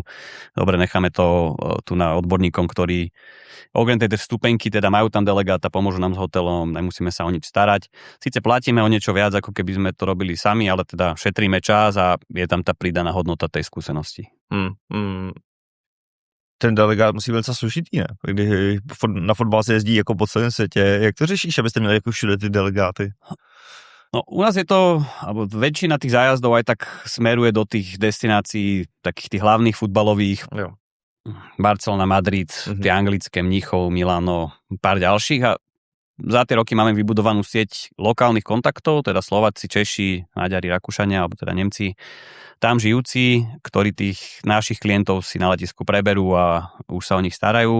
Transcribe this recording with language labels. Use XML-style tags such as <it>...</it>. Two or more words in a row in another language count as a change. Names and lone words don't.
<sk>Dobre, necháme to tu na odborníkom, ktorí okrem tej vstupenky teda majú tam delegáta, pomôžu nám s hotelom, nemusíme sa o nič starať. Síce platíme o niečo viac, ako keby sme to robili sami, ale teda šetríme čas a je tam tá pridaná hodnota tej skúsenosti.</sk> <cs>Ten delegát musí být docela složitý, ne? Když na fotbal se jezdí jako po celém světě. Jak to řešíš, abyste měli jako všude ty delegáty?</cs> <sk>No u nás je to, alebo väčšina tých zájazdov aj tak smeruje do tých destinácií, takých tých hlavných futbalových.</sk> <cs>Jo.</cs> <sk>Barcelona, Madrid, tie anglické, Mníchov, Milano, pár ďalších a za tie roky máme vybudovanú sieť lokálnych kontaktov, teda Slováci, Češi, Maďari, Rakúšania, alebo teda Nemci, tam žijúci, ktorí tých našich klientov si na letisku preberú a už sa o nich starajú.</sk>